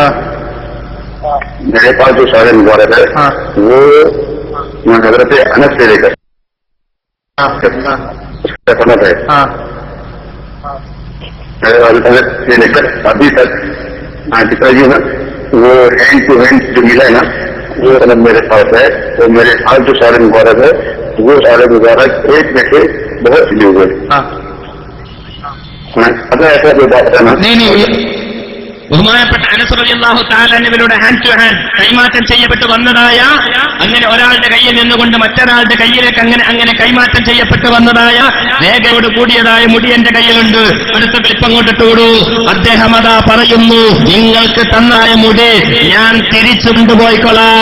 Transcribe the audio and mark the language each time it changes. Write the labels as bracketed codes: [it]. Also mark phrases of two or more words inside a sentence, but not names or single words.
[hi] मेरे पास जो सारे मुबारक है वो हजरत अनस से लेकर समझ है से लेकर अभी तक पिताजी ना वो [en] hand to hand [hi] जो मिला है ना वो मतलब मेरे पास है. तो मेरे पास जो सारे मुबारक है वो सारे मुबारक एक में से बहुत सिले हुए. अगर ऐसा कोई बात है ना, [ml] ബഹുമാനപ്പെട്ട അനസ് [ar] رضي الله تعالى [ml] അൻഹുവിലൂടെ [en] hand to hand [ml] കൈമാറ്റം ചെയ്യപ്പെട്ട് വന്നതായ, അങ്ങനെ ഒരാളുടെ കയ്യിൽ നിന്നുകൊണ്ട് മറ്റൊരാളുടെ കയ്യിലേക്ക് അങ്ങനെ കൈമാറ്റം ചെയ്യപ്പെട്ട് വന്നതായ രേഖയോട് കൂടിയതായ മുടി എന്റെ കയ്യിലുണ്ട്. അടുത്ത ക്ലിപ്പ് അങ്ങോട്ടിട്ടോടൂ. അദ്ദേഹം അതാ പറയുന്നു, നിങ്ങൾക്ക് തന്നായ മുടി ഞാൻ തിരിച്ചു കൊണ്ടുപോയിക്കൊള്ളാം.